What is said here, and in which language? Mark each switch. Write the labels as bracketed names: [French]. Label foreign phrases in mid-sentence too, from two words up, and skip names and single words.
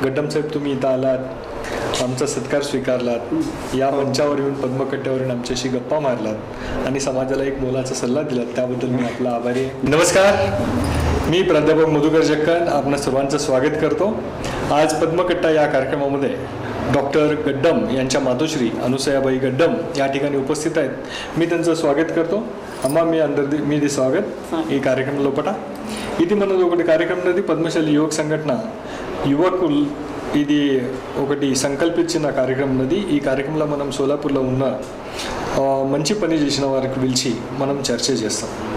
[Marathi] गड्डम साहेब, तुम्ही इथं आलात, आमचा सत्कार स्वीकारलात, या मंचावर येऊन पद्मकट्ट्यावर येऊन आमच्याशी गप्पा मारलात आणि समाजाला एक मोलाचा सल्ला दिलात, त्याबद्दल मी आपला आभारी आहे. नमस्कार, मी प्राध्यापक मधुकर जक्कन आपणा सर्वांचं स्वागत करतो. आज पद्मकट्टा या कार्यक्रमामध्ये डॉक्टर गड्डम यांच्या मातोश्री अनुसयाबाई गड्डम या ठिकाणी उपस्थित आहेत. मी त्यांचं स्वागत करतो. [Telugu] అమ్మ మీ అందరిది మీది స్వాగత్ ఈ కార్యక్రమం లోపల. ఇది మనది ఒకటి కార్యక్రమం అనేది పద్మశాలి యువక సంఘటన యువకులు ఇది ఒకటి సంకల్పించిన కార్యక్రమం ఉన్నది. ఈ కార్యక్రమంలో మనం సోలాపూర్లో ఉన్న మంచి పని చేసిన వారికి పిలిచి మనం చర్చ చేస్తాం.